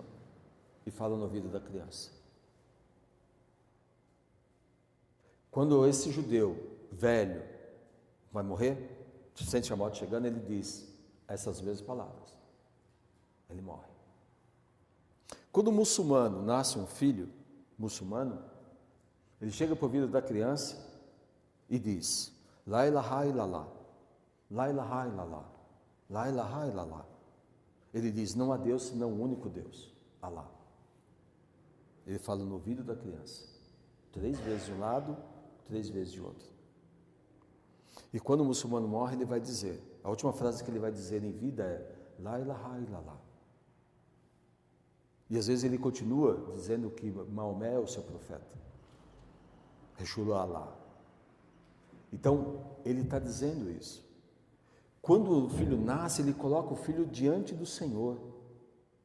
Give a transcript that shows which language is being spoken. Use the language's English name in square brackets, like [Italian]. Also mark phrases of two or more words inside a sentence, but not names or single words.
[Portuguese] E fala no ouvido da criança. Quando esse judeu velho vai morrer, sente a morte chegando, ele diz essas mesmas palavras. Ele morre. Quando o muçulmano nasce um filho muçulmano, ele chega para o ouvido da criança e diz: [Arabic] لا إله إلا الله، لا إله إلا الله، لا إله إلا الله. [Portuguese] Ele diz: não há Deus senão o único Deus, Alá. Ele fala no ouvido da criança, 3 vezes de um lado, 3 vezes de outro. E quando o muçulmano morre, ele vai dizer, a última frase que ele vai dizer em vida é [Arabic] لا إله إلا الله. [Portuguese] E às vezes ele continua dizendo que Maomé é o seu profeta. [Arabic] رسول الله الله. [Portuguese] Então, ele está dizendo isso. Quando o filho nasce, ele coloca o filho diante do Senhor.